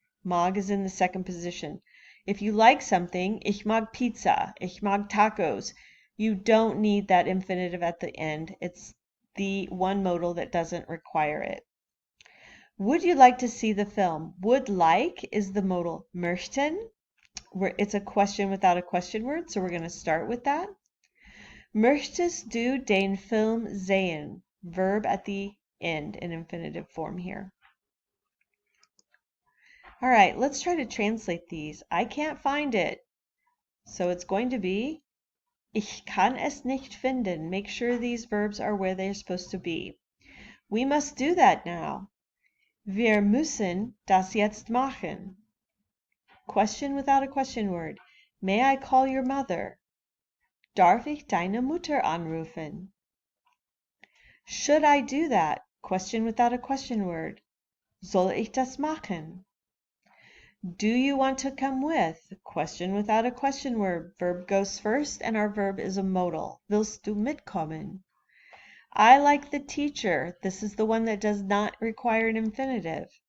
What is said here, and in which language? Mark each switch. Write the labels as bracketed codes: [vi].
[en] Mag is in the second position. If you like something, [de] ich mag pizza, ich mag tacos, [en] you don't need that infinitive at the end. It's the one modal that doesn't require it. Would you like to see the film? Would like is the modal möchten. It's a question without a question word, so we're going to start with that. [de] Möchtest du den Film sehen? [en] Verb at the end in infinitive form here. All right, let's try to translate these. I can't find it. So it's going to be [de] Ich kann es nicht finden. [en] Make sure these verbs are where they're supposed to be. We must do that now. [de] Wir müssen das jetzt machen. [en] Question without a question word. May I call your mother? [de] Darf ich deine Mutter anrufen? [en] Should I do that? Question without a question word. [de] Soll ich das machen? [en] Do you want to come with? Question without a question word. Verb goes first and our verb is a modal. [de] Willst du mitkommen? [en] I like the teacher. This is the one that does not require an infinitive.